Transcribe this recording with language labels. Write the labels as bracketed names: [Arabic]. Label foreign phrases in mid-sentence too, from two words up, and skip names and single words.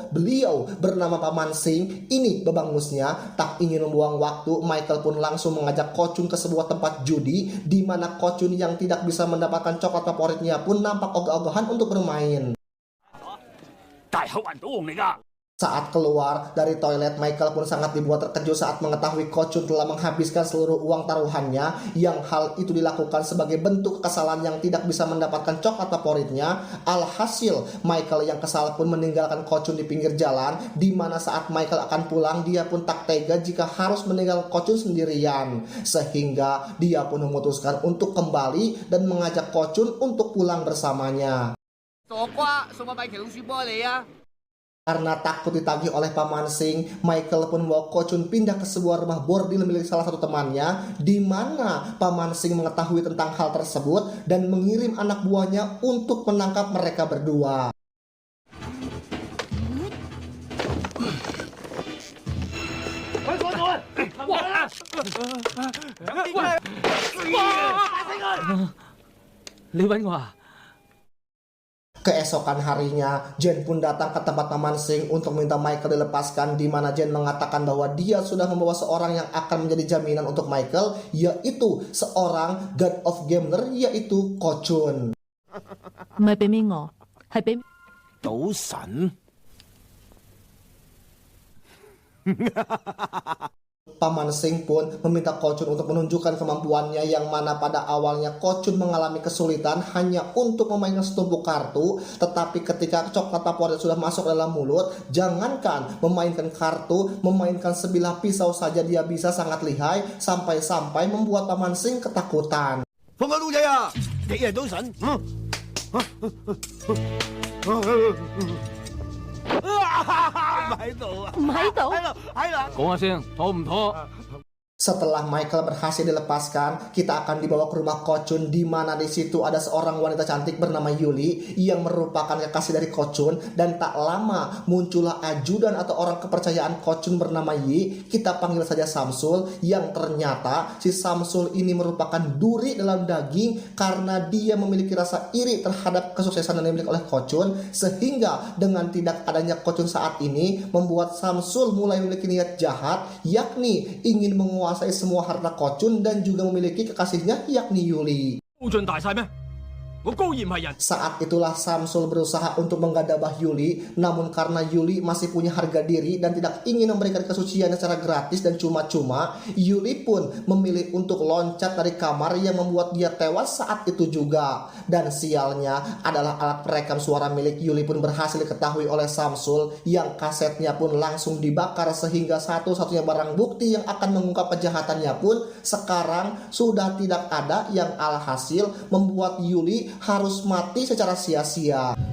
[Indonesian] Beliau bernama Paman Singh. Ini bebangusnya. Tak ingin membuang waktu, Michael pun langsung mengajak Kocun ke sebuah tempat judi, di mana Kocun yang tidak bisa mendapatkan coklat favoritnya pun nampak ogah-ogahan untuk bermain. [Cantonese] 大口環賭王嚟㗎。 [Indonesian] Saat keluar dari toilet, Michael pun sangat dibuat terkejut saat mengetahui Kocun telah menghabiskan seluruh uang taruhannya, yang hal itu dilakukan sebagai bentuk kekesalan yang tidak bisa mendapatkan coklat favoritnya. Alhasil, Michael yang kesal pun meninggalkan Kocun di pinggir jalan, di mana saat Michael akan pulang, dia pun tak tega jika harus meninggalkan Kocun sendirian, sehingga dia pun memutuskan untuk kembali dan mengajak Kocun untuk pulang bersamanya. [Cantonese] 傻瓜，送個米奇老鼠波你啊！ [Indonesian] Karena takut ditagih oleh Paman Sing, Michael pun membawa Ko Chun pindah ke sebuah rumah bordil milik salah satu temannya, di mana Paman Sing mengetahui tentang hal tersebut dan mengirim anak buahnya untuk menangkap mereka berdua. Keesokan harinya, Jen pun datang ke tempat Paman Sing untuk minta Michael dilepaskan, di mana Jen mengatakan bahwa dia sudah membawa seorang yang akan menjadi jaminan untuk Michael, yaitu seorang God of Gambler, yaitu Ko Chun. [Cantonese] 唔係俾面我，係俾賭神 [Indonesian] Paman Sing pun meminta Ko Chun untuk menunjukkan kemampuannya, yang mana pada awalnya Ko Chun mengalami kesulitan hanya untuk memainkan setumpuk kartu, tetapi ketika coklat favorit sudah masuk dalam mulut, jangankan memainkan kartu, memainkan sebilah pisau saja dia bisa sangat lihai, sampai-sampai membuat Paman Sing ketakutan. [Cantonese] 放個老仔啊！你係賭神？唔喺度啊！唔喺度。喺啦！講下聲，妥唔妥？ [Indonesian] Setelah Michael berhasil dilepaskan, kita akan dibawa ke rumah Ko Chun, di mana di situ ada seorang wanita cantik bernama Yuli yang merupakan kekasih dari Ko Chun, dan tak lama muncullah ajudan atau orang kepercayaan Ko Chun bernama Yi, kita panggil saja Samsul, yang ternyata si Samsul ini merupakan duri dalam daging karena dia memiliki rasa iri terhadap kesuksesan yang dimiliki oleh Ko Chun, sehingga dengan tidak adanya Ko Chun saat ini membuat Samsul mulai memiliki niat jahat, yakni ingin menguasai semua harta Ko Chun dan juga memiliki kekasihnya yakni Yuli. [Cantonese] 高進大晒咩？我高而唔係人。 [Indonesian] Saat itulah Samsul berusaha untuk menggadabah Yuli, namun karena Yuli masih punya harga diri dan tidak ingin memberikan kesuciannya secara gratis dan cuma-cuma, Yuli pun memilih untuk loncat dari kamar yang membuat dia tewas saat itu juga. Dan sialnya adalah alat perekam suara milik Yuli pun berhasil diketahui oleh Samsul, yang kasetnya pun langsung dibakar, sehingga satu-satunya barang bukti yang akan mengungkap kejahatannya pun sekarang sudah tidak ada, yang alhasil membuat Yuli harus mati secara sia-sia.